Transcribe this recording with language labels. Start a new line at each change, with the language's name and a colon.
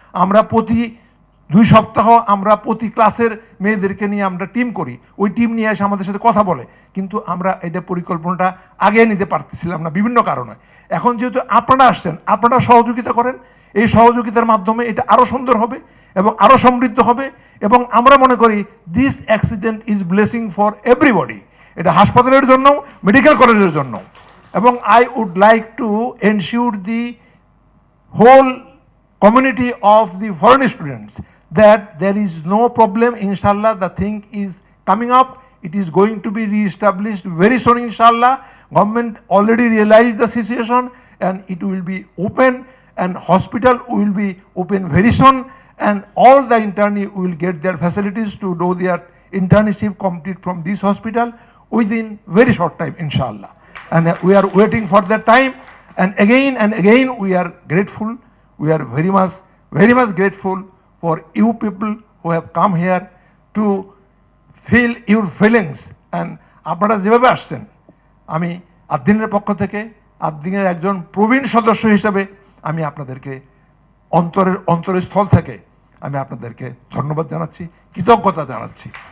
Bangla: আমরা প্রতি 2 সপ্তাহ আমরা প্রতি ক্লাসের মেয়েদেরকে নিয়ে আমরা টিম করি, ওই টিম নিয়ে এসে আমাদের সাথে কথা বলে, কিন্তু আমরা এটা পরিকল্পনাটা আগে নিতে পারতেছিলাম না বিভিন্ন কারণে। এখন যেহেতু আপনারা আসছেন, আপনারা সহযোগিতা করেন, এই সহযোগিতার মাধ্যমে এটা আরও সুন্দর হবে এবং আরও সমৃদ্ধ হবে। এবং আমরা মনে করি
English: this accident is blessing for everybody,
Bangla: এটা হাসপাতালের জন্য, মেডিকেল কলেজের জন্য। এবং
English: I would like to ensure the whole community of the foreign students that there is no problem. Inshallah, the thing is coming up, it is going to be re-established very soon, inshallah. Government already realized the situation and it will be open, and hospital will be open very soon, and all the internees will get their facilities to do their internship complete from this hospital within very short time, inshallah. And we are waiting for that time, and again we are grateful. We are very much grateful for you people who have come here to feel your feelings. And
Bangla: আপনারা যেভাবে আসছেন, আমি আদ্দিনের পক্ষ থেকে, আদ্দিনের একজন প্রবীণ সদস্য হিসেবে আমি আপনাদেরকে অন্তরস্থল থেকে আমি আপনাদেরকে ধন্যবাদ জানাচ্ছি, কৃতজ্ঞতা জানাচ্ছি।